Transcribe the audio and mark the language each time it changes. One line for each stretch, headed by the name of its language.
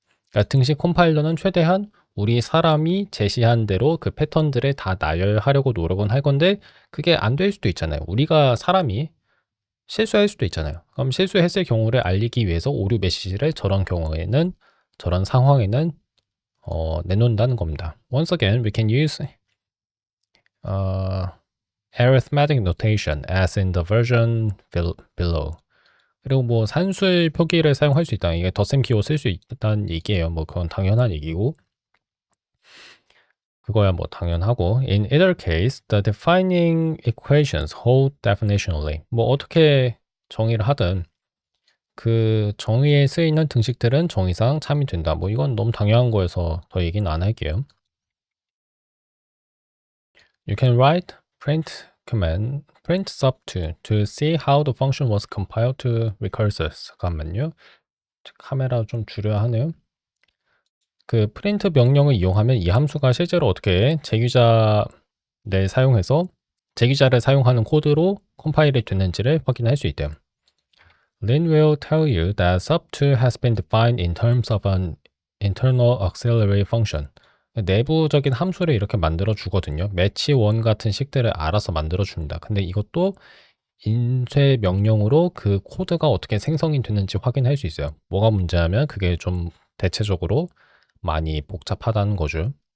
Korean: 그러니까 등식 컴파일러는 최대한 우리 사람이 제시한 대로 그 패턴들을 다 나열하려고 노력은 할 건데 그게 안 될 수도 있잖아요. 우리가 사람이 실수할 수도 있잖아요. 그럼 실수했을 경우를 알리기 위해서 오류 메시지를 저런 경우에는 저런 상황에는 내놓는다는 겁니다.
English: Once again, we can use arithmetic notation as in the version below.
Korean: 그리고 뭐 산술 표기를 사용할 수 있다. 이게 덧셈 기호 쓸 수 있다는 얘기예요. 뭐 그건 당연한 얘기고. 그거야 뭐 당연하고.
English: In either case, the defining equations hold definitionally.
Korean: 뭐 어떻게 정의를 하든 그 정의에 쓰이는 등식들은 정의상 참이된다. 뭐 이건 너무 당연한 거여서 더 얘기는 안 할게요.
English: You can write print command print sub2 to see how the function was compiled to recursors.
Korean: 잠깐만요. 카메라 좀 줄여야 하네요. 그 프린트 명령을 이용하면 이 함수가 실제로 어떻게 제규자를 사용해서 제규자를 사용하는 코드로 컴파일이 됐는지를 확인할 수 있대요.
English: Lin will tell you that sub2 has been defined in terms of an internal auxiliary function.
Korean: 내부적인 함수를 이렇게 만들어 주거든요. match1 같은 식들을 알아서 만들어 줍니다. 근데 이것도 인쇄 명령으로 그 코드가 어떻게 생성이 됐는지 확인할 수 있어요. 뭐가 문제냐면 그게 좀 대체적으로 많이 복잡하다는 거죠.